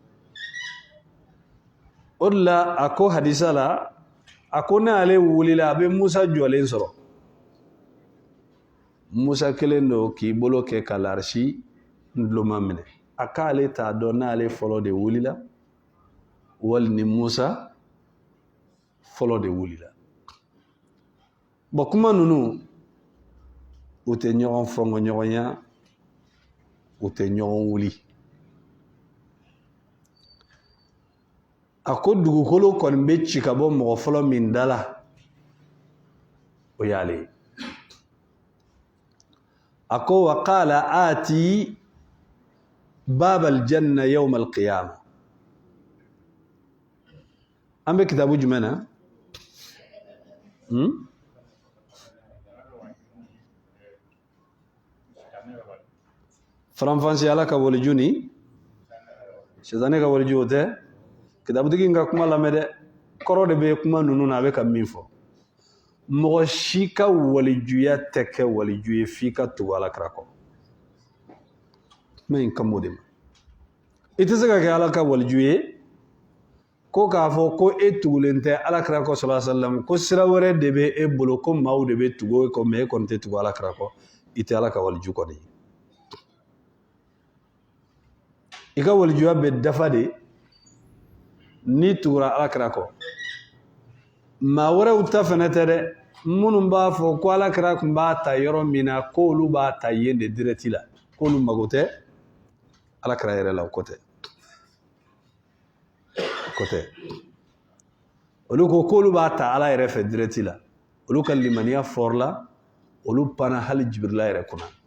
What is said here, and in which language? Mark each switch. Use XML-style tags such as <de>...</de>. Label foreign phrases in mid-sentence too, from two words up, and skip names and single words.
<bm>o de la a ko hadisa la a ko n'ale wulila a bɛ musa jɔlen sɔrɔ musa kelen don k'i bolo kɛ ka larisi nduloma minɛ a k'ale t'a dɔn n'ale fɔlɔ de wulila wali ni musa fɔlɔ de wulila bon kuma ninnu u tɛ ɲɔgɔn fɔngɔ ɲɔgɔnya u tɛ ɲɔgɔn wuli a ko dugukolo kɔni bɛ ci ka bɔ mɔgɔ fɔlɔ min da la o y'ale ye a ko</bm> <ar>و قال آتي باب الجنة يوم القيامة</ar> <bm>an bɛ kitabu jumɛn na faranfansi ala ka waliju ni shetani ka waliju o tɛ kitabutigi in ka kuma lamɛn dɛ kɔrɔ de bɛ kuma ninnu na a bɛ ka min fɔ mɔgɔ si ka walijuya tɛ kɛ waliju ye f'i ka tugu alakira kɔ kuma in ka m'o de ma i tɛ se ka kɛ ala ka waliju ye ko k'a fɔ ko e tugulen tɛ alakira kɔ</bm> <ar>صلى الله عليه وسلم</ar> <bm>ko sira wɛrɛ de bɛ e bolo ko maaw de bɛ tugu e kɔ mais e kɔni tɛ tugu alakira kɔ i tɛ ala ka waliju kɔni ye i ka walijuya bɛ dafa de ni tugura alakira kɔ maa wɛrɛw ta fɛnɛ tɛ dɛ minnu b'a fɔ ko alakira tun b'a ta yɔrɔ min na k'olu b'a ta yen de direct la k'olu mago tɛ alakira yɛrɛ la o ko tɛ olu ko k'olu b'a ta ala yɛrɛ fɛ direct la olu ka limaniya fɔrla olu panna hali jibirila yɛrɛ kunna</bm>